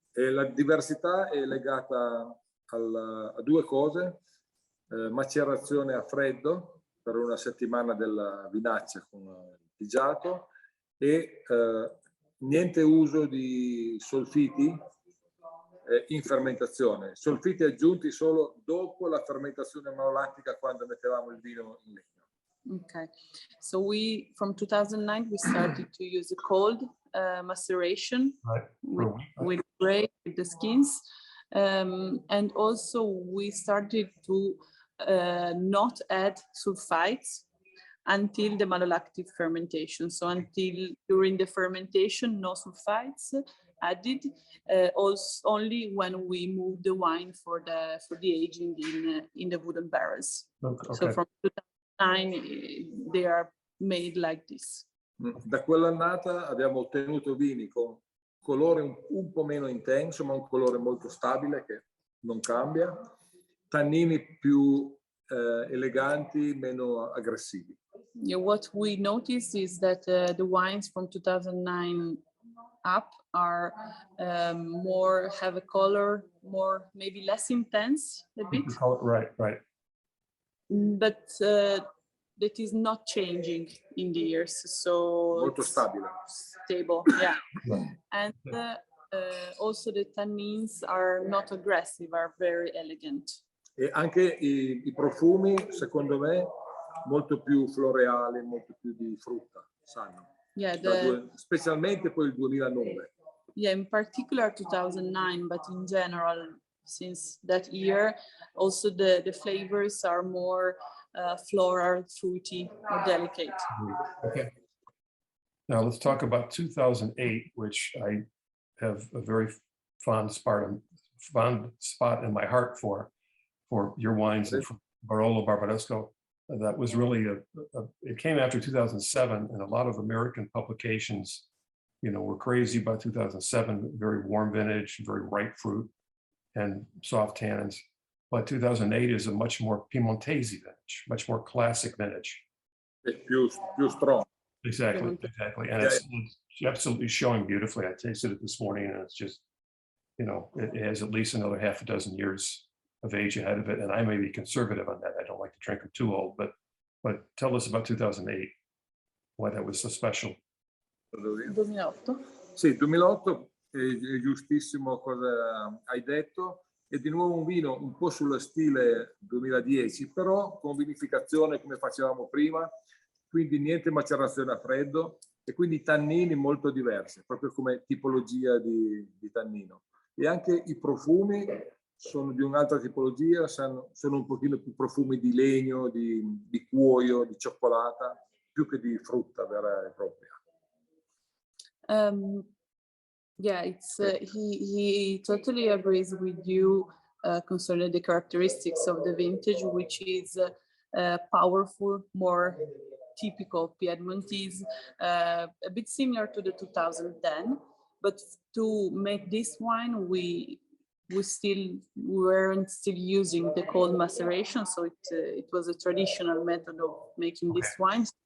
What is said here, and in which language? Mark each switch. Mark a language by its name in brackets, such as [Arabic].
[Italian] E la diversità è legata a due cose: macerazione a freddo per una settimana della vinaccia con il pigiato e niente uso di solfiti in fermentazione, solfiti aggiunti solo dopo la fermentazione malolattica, quando mettevamo il vino in legno. [English] Okay, so from 2009 we started to use a cold maceration, Right. with grape, with the skins, and also we started to not add sulfites until the malolactic fermentation. So until during the fermentation, no sulfites added, also only when we move the wine for the aging in the wooden barrels. Okay. So from 2009 they are made like this. [Italian] Da quell'annata abbiamo ottenuto vini con colore un po' meno intenso, ma un colore molto stabile che non cambia, tannini più eleganti, meno aggressivi. [English] Yeah, what we noticed is that the wines from 2009 up are more, have a color more, maybe less intense a bit, Right. but that is not changing in the years. So [Italian] Molto stabile. [English] Stable, yeah. Right. And also the tannins are not aggressive, are very elegant. [Italian] E anche i profumi, secondo me, molto più floreali, molto più di frutta, sanno. [English] Yeah, [Italian] Specialmente poi il 2009. [English] Yeah, in particular 2009, but in general, since that year, also the flavors are more floral, fruity, more delicate. Okay. Now let's talk about 2008, which I have a very fond spot in my heart for your wines and for Barolo Barbaresco. That was really it came after 2007, and a lot of American publications, were crazy about 2007, very warm vintage, very ripe fruit and soft tannins. But 2008 is a much more Piemontese vintage, much more classic vintage. [Italian] È più [English] strong. Exactly. And it's absolutely showing beautifully. I tasted it this morning, and it's just, it has at least another half a dozen years of age ahead of it. And I may be conservative on that. I don't like to drink them too old, but tell us about 2008, why that was so special. 2008? [Italian] Sì, 2008 è giustissimo cosa hai detto. È di nuovo un vino un po' sullo stile 2010, però con vinificazione come facevamo prima, quindi niente macerazione a freddo e quindi tannini molto diversi, proprio come tipologia di tannino. E anche i profumi sono di un'altra tipologia, sono un pochino più profumi di legno, di cuoio, di cioccolata. più che di frutta vera e propria. [English] Yeah, it's he totally agrees with you concerning the characteristics of the vintage, which is powerful, more typical Piedmontese, a bit similar to the 2010. But to make this wine, we weren't still using the cold maceration, so it was a traditional method of making this wine.